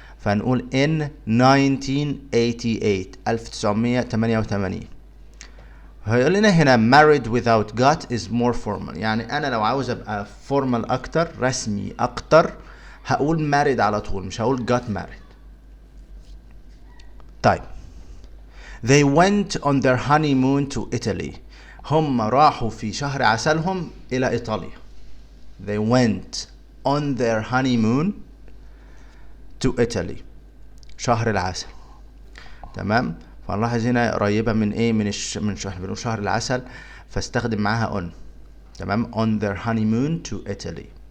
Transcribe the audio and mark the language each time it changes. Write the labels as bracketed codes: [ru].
[ar] فنقول in 1988 1988. هيقول لنا هنا [en] married without got is more formal، [ar] يعني انا لو عاوز ابقى formal اكتر، رسمي اكتر، هقول married على طول، مش هقول got married. طيب [en] they went on their honeymoon to Italy. [ar] هم راحوا في شهر عسلهم إلى إيطاليا. [en] They went on their honeymoon to Italy. [ar] شهر العسل. تمام. فنلاحظ هنا قريبة من ايه، من شهر، بنقول شهر العسل فاستخدم معاها on. تمام. [en] on their honeymoon to Italy.